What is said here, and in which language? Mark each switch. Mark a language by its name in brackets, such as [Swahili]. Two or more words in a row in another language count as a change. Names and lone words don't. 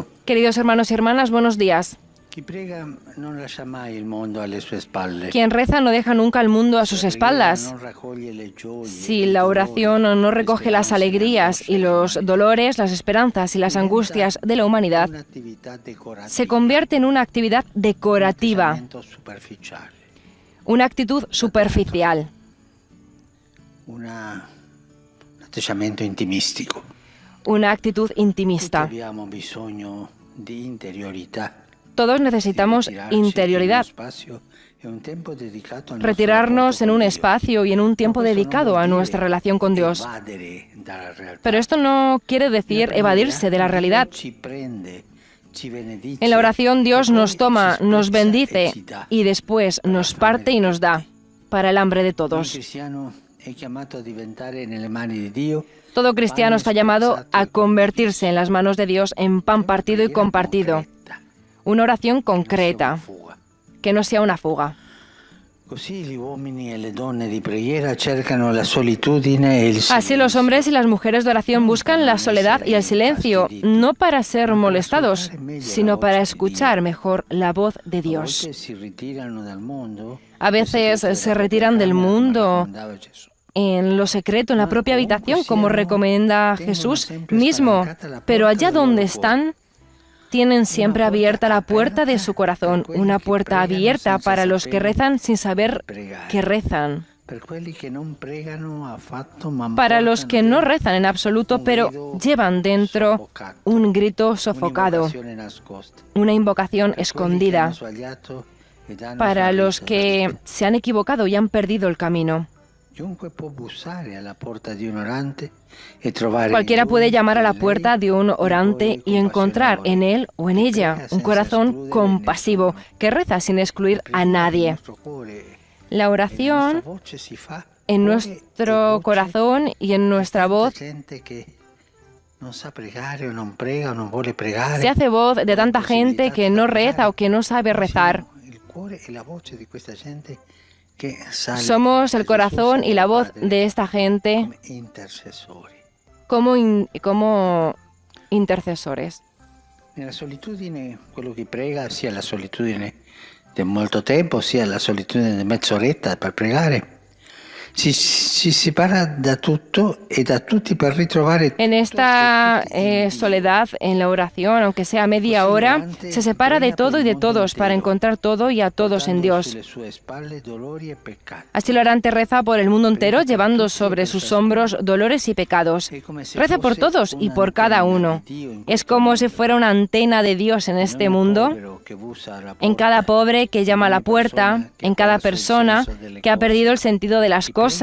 [Spanish] Queridos hermanos y hermanas, buenos días. [Italian] Chi prega non lascia mai il mondo alle sue spalle. [Spanish] Quien reza no deja nunca al mundo a sus espaldas. [Italian] Non raccoglie le gioie, [Spanish] Si la oración no recoge las alegrías y los dolores, las esperanzas y las angustias de la humanidad, [Italian] un'attività decorativa, [Spanish] se convierte en una actividad decorativa, [Italian] un atteggiamento superficiale, [Spanish] una actitud superficial, [Italian] un atteggiamento intimistico. [Spanish] una actitud [Italian] Tutti [Spanish] intimista. [Italian] abbiamo bisogno di interiorità. [Spanish] Todos necesitamos [Italian] di ritirarci in [Spanish] interioridad, [Italian] uno spazio e un tempo dedicato al nostro [Spanish] retirarnos [Italian] rapporto [Spanish] en un [Italian] con Dio. [Spanish] espacio y en un tiempo [Italian] Ma questo non [Spanish] dedicado [Italian] vuol [Spanish] a [Italian] dire [Spanish] nuestra relación con Dios. [Italian] evadere dalla realtà. [Spanish] Pero esto no quiere decir evadirse de la realidad. [Italian] Ci prende, ci benedice, [Spanish] En la oración Dios [Italian] e [Spanish] nos [Italian] poi [Spanish] toma, [Italian] ci [Spanish] nos [Italian] spezza e [Spanish] bendice [Italian] ci dà. [Spanish] y después nos parte y nos da para el hambre de [Italian] Il [Spanish] todos. [Italian] cristiano è chiamato a diventare nelle mani di Dio [Spanish] Todo cristiano está llamado a convertirse en las manos de Dios en pan partido y compartido. Una oración concreta, que no sea una fuga. [Italian] Così gli uomini e le donne di preghiera cercano la solitudine e il [Spanish] Así los hombres y las mujeres de oración buscan la soledad y el silencio, no para ser molestados, sino para escuchar mejor la voz de [Italian] A [Spanish] Dios. [Italian] volte si ritirano dal mondo, [Spanish] A veces se retiran del mundo [Italian] andava Gesù. [Spanish] en lo secreto, en la propia habitación, como recomienda Jesús mismo, pero allá donde están, tienen siempre abierta la puerta de su corazón, una puerta abierta para los que rezan sin saber que rezan, [Italian] Per quelli che non pregano affatto, ma [Spanish] para los que no [Italian] portano [Spanish] rezan en absoluto, pero llevan dentro un grito sofocado, [Italian] un'invocazione nascosta. [Spanish] una invocación [Italian] Per quelli che [Spanish] escondida, [Italian] hanno sbagliato ed hanno [Spanish] para [Italian] fallito [Spanish] los [Italian] nella [Spanish] que [Italian] vita. [Spanish] se han equivocado y han perdido el camino. [Italian] Chiunque può bussare alla porta di un orante e trovare [Spanish] Cualquiera [Italian] in lui, [Spanish] puede llamar a la [Italian] in lei, [Spanish] puerta de un [Italian] un [Spanish] orante [Italian] cuore [Spanish] y encontrar [Italian] compassionevole, [Spanish] en él o en [Italian] che [Spanish] ella [Italian] prega [Spanish] un [Italian] senza [Spanish] corazón [Italian] escludere [Spanish] compasivo [Italian] nessuno. [Spanish] que reza sin excluir a [Italian] La preghiera del [Spanish] nadie. [Italian] nostro cuore [Spanish] La [Italian] e la [Spanish] oración [Italian] nostra voce si fa [Spanish] en [Italian] cuore e [Spanish] nuestro [Italian] voce [Spanish] corazón y en nuestra [Italian] di [Spanish] voz [Italian] gente che non sa pregare o non prega o non vuole pregare. [Spanish] se hace voz de tanta gente que no reza o que no sabe rezar. [Italian] Il cuore e la voce di questa gente che sale [Spanish] Somos el [Italian] a Gesù, [Spanish] corazón y la [Italian] Santo [Spanish] voz [Italian] Padre, [Spanish] de esta gente [Italian] come intercessori. [Spanish] como intercesores. [Italian] Nella solitudine, quello che prega, sia la solitudine di molto tempo, sia la solitudine di mezz'oretta per pregare, si separa da tutto e da tutti per ritrovare [Spanish] En esta soledad, en la oración, aunque sea media hora, se separa de todo y de todos para encontrar todo y a todos en Dios. [Italian] sulle sue spalle dolori e peccati. [Spanish] Así el orante reza por el mundo entero, llevando sobre sus hombros dolores y pecados. Reza por todos y por cada uno. Es como si fuera una antena de Dios en este mundo, en cada pobre que llama a la puerta, en cada persona que ha perdido el sentido de las cosas.